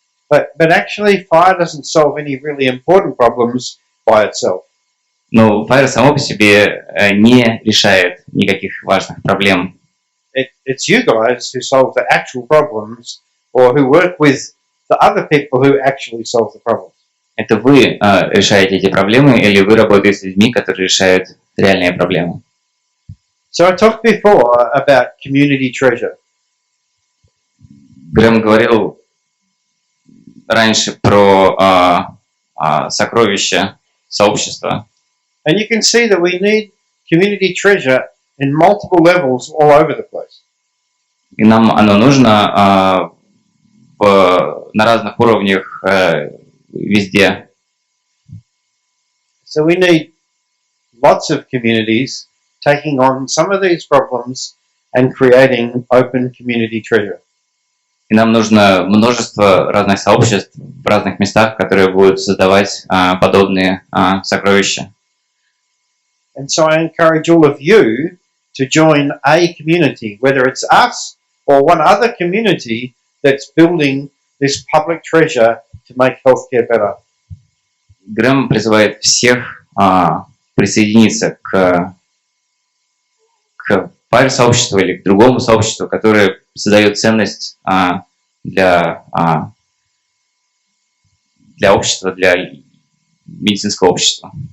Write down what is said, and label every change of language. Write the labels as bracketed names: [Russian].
[English] But actually, FHIR doesn't solve any really important problems by itself. [Russian] Но FHIR само по себе не решает никаких важных проблем. [English] It's you guys who solve the actual problems, or who work with the other people who actually solve the problems. [Russian] Это вы решаете эти проблемы, или вы работаете с людьми, которые решают реальные проблемы. [English] So I talked before about community treasure. [Russian] Грэм говорил раньше про сокровища сообщества. [English] And you can see that we need community treasure in multiple levels all over the place. [Russian] И нам оно нужно на разных уровнях везде. [English] So we need lots of communities taking on some of these problems and creating open community treasure. [Russian] И нам нужно множество разных сообществ в разных местах, которые будут создавать подобные сокровища. [English] And so I encourage all of you to join a community, whether it's us or one other community that's building this public treasure to make healthcare better. [Russian] Грэм призывает всех присоединиться к FHIR-сообществу или к другому сообществу, которое создает ценность для общества, для медицинского общества.